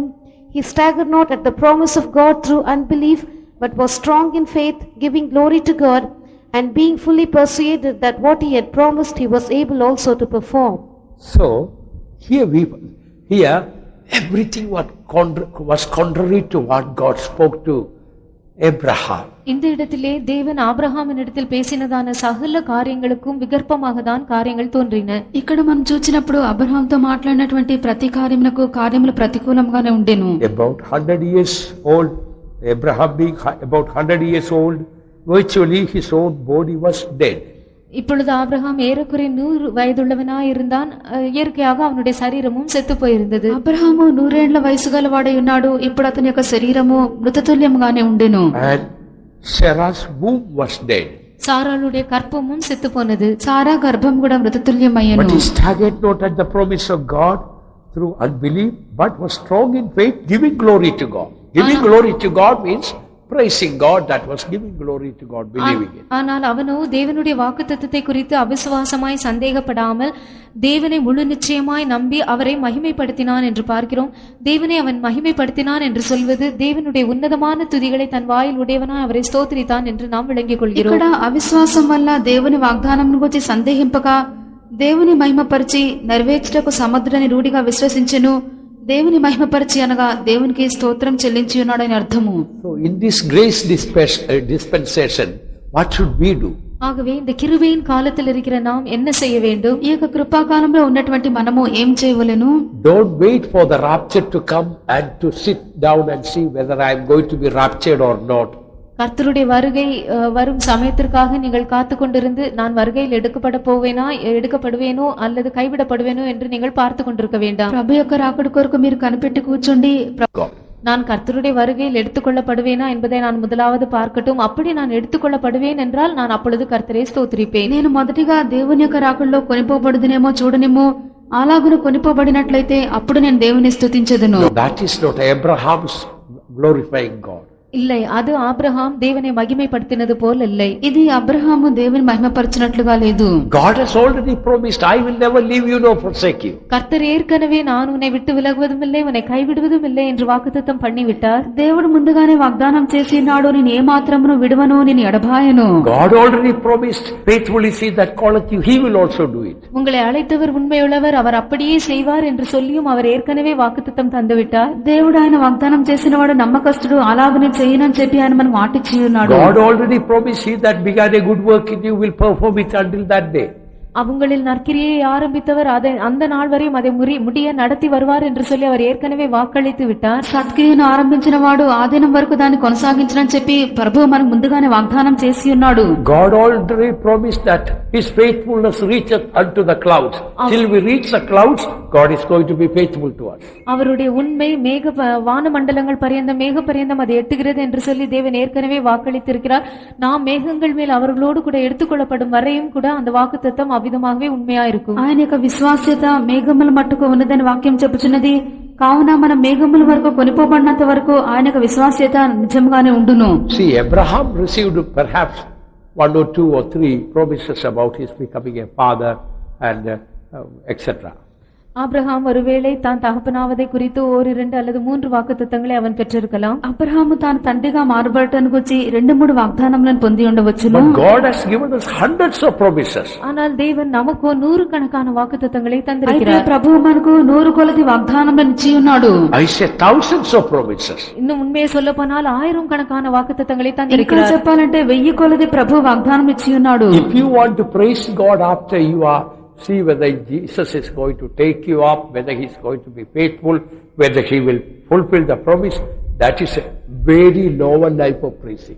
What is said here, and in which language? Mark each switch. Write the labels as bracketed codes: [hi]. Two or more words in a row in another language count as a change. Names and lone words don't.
[en] He staggered not at the promise of God through unbelief, but was strong in faith, giving glory to God, and being fully persuaded that what he had promised he was able also to perform. So, here everything was contrary to what God spoke to Abraham. [ta] இந்த இடத்திலே தேவன் ஆபிரகாமினிடத்தில் பேசினதான சகல காரியங்களுக்கும் விகற்பமாக தான் காரியங்கள் தோன்றின. [te] ఇక్కడ మనం చూచినప్పుడు అబ్రహాంతో మాట్లాడినటువంటి ప్రతి కార్యములకు కార్యములు ప్రతికూలంగానే ఉండెను. [en] About 100 years old, Abraham being about 100 years old, virtually his own body was dead. [ta] இப்பொழுது ஆபிரகாம் ஏறக்குறைய 100 வயதுள்ளவனாய் இருந்தான். இயற்கையாக அவனுடைய சரீரமும் செத்து போயிருந்தது. [te] అబ్రహాము 100 ఏళ్ల వయసు గలవాడై ఉన్నాడు. ఇప్పుడు అతని యొక్క శరీరము మృతతుల్యంగానే ఉండెను. [en] And Sarah's womb was dead. [ta] சாராளுடைய கற்பமும் செத்து போனது. [te] సారా గర్భం కూడా మృతతుల్యమయ్యను. [en] But he staggered not at the promise of God through unbelief, but was strong in faith, giving glory to God. Giving glory to God means praising God, that was giving glory to God, believing it. [ta] ஆனால் அவனோ தேவனுடைய வாக்குத்தத்தத்தை குறித்து அவிசுவாசமாய் சந்தேகப்படாமல் தேவனை முழு நிச்சயமாய் நம்பி அவரை மகிமைப்படுத்தினான் என்று பார்க்கிறோம். தேவனை அவன் மகிமைப்படுத்தினான் என்று சொல்வது தேவனுடைய உன்னதமான துதிகளை தன் வாயில் உடையவனாய் அவரை ஸ்தோத்திரித்தான் என்று நாம் விளங்கிக் கொள்கிறோம். [te] ఇక్కడ అవిశ్వాసం వల్ల దేవుని వాగ్దానం గురించి సందేహింపక దేవుని మహిమపరిచి నెరవేర్చుటకు సమర్థుడని రూఢిగా విశ్వసించెను. దేవుని మహిమపరిచి అనగా దేవునికి స్తోత్రం చెల్లించి ఉన్నాడని అర్థము. [en] So in this grace dispensation, what should we do? [ta] ஆகவே இந்த கிருபையின் காலத்தில் இருக்கிற நாம் என்ன செய்ய வேண்டும்? [te] ఈ యొక్క కృపాకాలంలో ఉన్నటువంటి మనము ఏం చేయవలెను? [en] Don't wait for the rapture to come and to sit down and see whether I am going to be raptured or not. [ta] கர்த்தருடைய வருகை வரும் சமயத்திற்காக நீங்கள் காத்து கொண்டிருந்து நான் வருகையில் எடுக்கப்படுவேனோ அல்லது கைவிடப்படுவேனோ என்று நீங்கள் பார்த்து கொண்டிருக்க வேண்டாம். [te] ప్రభు యొక్క రాకడ కొరకు మీరు కనిపెట్టి కూర్చోండి. [ta] நான் கர்த்தருடைய வருகையில் எடுத்துக்கொள்ளப்படுவேனா என்பதை நான் முதலாவது பார்க்கட்டும். அப்படி நான் எடுத்துக்கொள்ளப்படுவேன் என்றால் நான் அப்பொழுது கர்த்தரை ஸ்தோத்திரிப்பேன். [te] నేను మొదటిగా దేవుని యొక్క రాకడలో కొనిపోబడుదునేమో చూడనేమో. అలాగున కొనిపోబడినట్లయితే అప్పుడు నేను దేవుని స్తుతించెదను. [en] That is not Abraham's glorifying God. [ta] இல்லை, அது ஆபிரகாம் தேவனை மகிமைப்படுத்தினது போல் இல்லை. [te] ఇది అబ్రహాము దేవుని మహిమపరచినట్లుగా లేదు. [en] God has already promised, I will never leave you nor forsake you. [ta] கர்த்தர் ஏற்கனவே நான் உன்னை விட்டு விலகுவதும் இல்லை உன்னை கைவிடுவதும் இல்லை என்று వాగ్దానం பண்ணிவிட்டார். [te] దేవుడు ముందుగానే వాగ్దానం చేసి ఉన్నాడు, నేను ఏ మాత్రమును విడువను, నేను ఎడబాయను. [en] God already promised, faithfully see that calleth you, he will also do it. [ta] உங்களை அழைத்தவர் உண்மையுள்ளவர், அவர் அப்படியே செய்வார் என்று சொல்லியும் அவர் ஏற்கனவே வாக்குத்தத்தம் தந்துவிட்டார். [te] దేవుడు ఆయన వాగ్దానం చేసినవాడు నమ్మకస్తుడు, అలాగనే చేయనని చెప్పి ఆయన మనకు మాటిచ్చి ఉన్నాడు. [en] God already promised, he that began a good work in you will perform it until that day. [ta] அவங்களில் நற்கிரியை ஆரம்பித்தவர் அந்த நாள் வரையும் அதை முடிய நடத்தி வருவார் என்று சொல்லி அவர் ஏற்கனவே வாக்களித்து விட்டார். [te] సత్క్రియను ఆరంభించిన వాడు ఆదినం వరకు దాన్ని కొనసాగించనని చెప్పి ప్రభువు మనకు ముందుగానే వాగ్దానం చేసి ఉన్నాడు. [en] God already promised that his faithfulness reacheth unto the clouds. Till we reach the clouds, God is going to be faithful to us. [ta] அவருடைய உண்மை வான மண்டலங்கள் பரியந்தம் மேக பரியந்தம் அது எட்டுகிறது என்று சொல்லி தேவன் ஏற்கனவே வாக்களித்திருக்கிறார். நாம் மேகங்கள் மேல் அவர்களோடு கூட எடுத்துக்கொள்ளப்படும் வரையும் கூட அந்த வாக்குத்தத்தம் అవిధமாகவே ఉన్మయా இருக்கும். [te] ఆయన యొక్క విశ్వాస్యత మేఘముల మట్టుకు ఉన్నదని వాక్యం చెప్పుచున్నది. కావున మన మేఘముల వరకు కొనిపోబడినంత వరకు ఆయన యొక్క విశ్వాస్యత నిజంగానే ఉండును. [en] See, Abraham received perhaps 1 or 2 or 3 promises about his becoming a father and etc. [ta] ஆபிரகாம் ஒருவேளை தான் தகப்பனாவதை குறித்து 1, 2 அல்லது 3 வாக்குத்தத்தங்களை அவன் பெற்றிருக்கலாம். [te] అబ్రహాము తాను తండ్రిగా మారబడటానికి వచ్చి 2-3 వాగ్దానములను పొంది ఉండవచ్చును. [en] But God has given us hundreds of promises. [ta] ஆனால் தேவன் நமக்கு 100 கணக்கான வாக்குத்தத்தங்களை [te] అయితే [ta] தந்திருக்கிறார். [te] ప్రభువు మనకు 100 కొలది వాగ్దానములను ఇచ్చి ఉన్నాడు. [en] I say thousands of promises. [ta] இன்னும் உண்மையை சொல்ல போனால் 1000 கணக்கான வாக்குத்தத்தங்களை [te] ఇంకా [ta] தந்திருக்கிறார். [te] చెప్పాలంటే 1000 కొలది ప్రభు వాగ్దానం ఇచ్చి ఉన్నాడు. [en] If you want to praise God after you are, see whether Jesus is going to take you up, whether he is going to be faithful, whether he will fulfill the promise, that is a very lower life of praising.